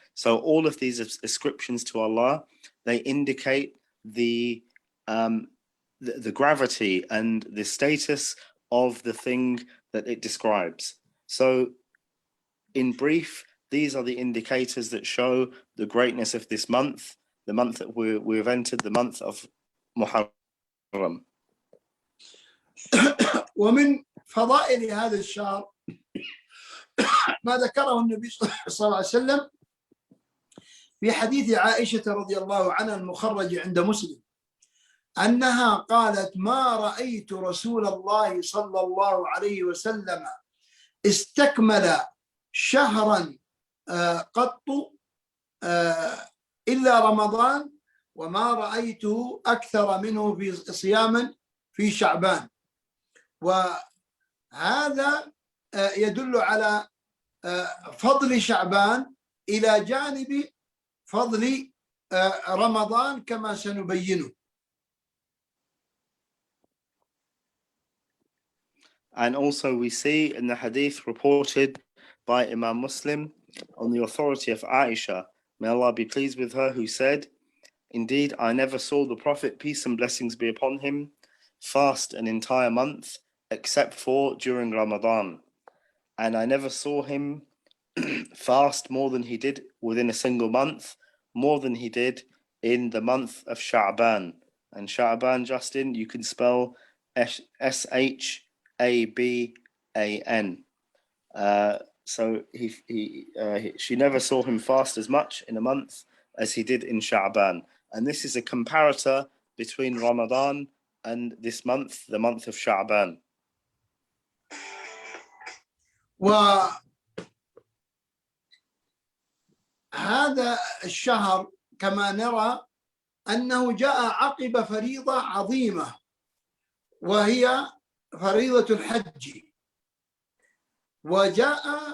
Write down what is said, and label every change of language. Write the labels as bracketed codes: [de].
[en] So all of these ascriptions to Allah, they indicate the gravity and the status of the thing that it describes. So in brief, these are the indicators that show the greatness of this month, the month that we've entered, the month of Muharram. [ar] ومن فضائل هذا الشهر ما ذكره النبي صلى الله عليه وسلم في حديث عائشة رضي الله عنها المخرج عند مسلم أنها قالت ما رأيت رسول الله صلى الله عليه وسلم استكمل شهرا قط إلا رمضان وما رأيته أكثر منه في صياما في شعبان. وهذا يدل على فضل شعبان إلى جانب فضل رمضان كما سنبينه. [en] And also we see in the hadith reported by Imam Muslim on the authority of Aisha, may Allah be pleased with her, who said, indeed, I never saw the Prophet, peace and blessings be upon him, fast an entire month except for during Ramadan. And I never saw him fast more than he did within a single month, more than he did in the month of Sha'ban. And Sha'ban, Justin, you can spell S-H-A-B-A-N. So she never saw him fast as much in a month as he did in Sha'ban. And this is a comparator between Ramadan and this month, the month of Sha'ban. [ar] وهذا الشهر كما نرى أنه جاء عقب فريضة عظيمة وهي فريضة الحج، وجاء